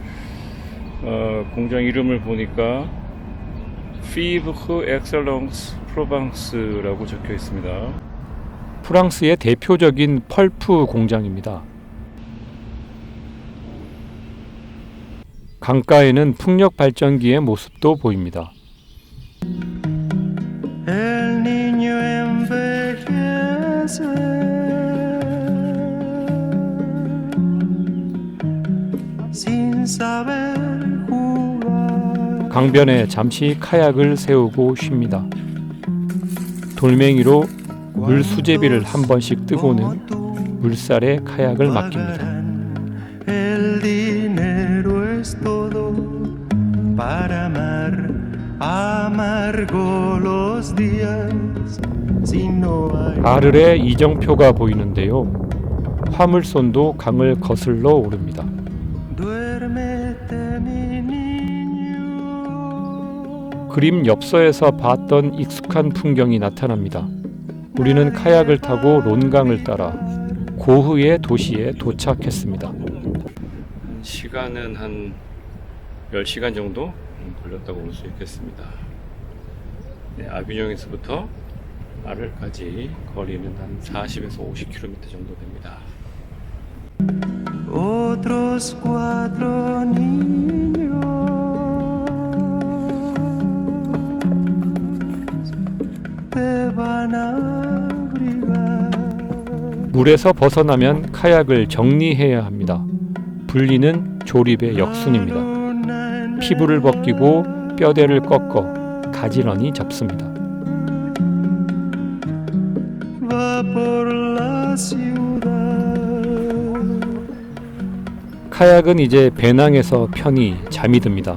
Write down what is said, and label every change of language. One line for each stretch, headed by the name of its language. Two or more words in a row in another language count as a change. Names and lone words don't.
Korean: 공장 이름을 보니까 Fibre Excellence Provence라고 적혀 있습니다. 프랑스의 대표적인 펄프 공장입니다. 강가에는 풍력 발전기의 모습도 보입니다.
Spanish: El niño envejece sin saber jugar.
Korean: 강변에 잠시 카약을 세우고 쉽니다. 돌멩이로 물 수제비를 한 번씩 뜨고는 물살에 카약을 맡깁니다.
Spanish: El dinero es todo para amar. Amargo los días si no hay.
Korean: 아르의 이정표가 보이는데요. 화물선도 강을 거슬러 오릅니다.
Spanish: Duérmete, mi niño.
Korean: 그림 엽서에서 봤던 익숙한 풍경이 나타납니다. 우리는 카약을 타고 론강을 따라 고흐의 도시에 도착했습니다. 시간은 한 10시간 정도 걸렸다고 볼 수 있겠습니다. 네, 아비뇽에서부터 아르까지 거리는 한 40에서 50km 정도 됩니다.
Spanish: Otros cuatro niños te van a abrigar.
Korean: 물에서 벗어나면 카약을 정리해야 합니다. 분리는 조립의 역순입니다. 피부를 벗기고 뼈대를 꺾어 가지런히 접습니다. 카약은 이제 배낭에서 편히 잠이 듭니다.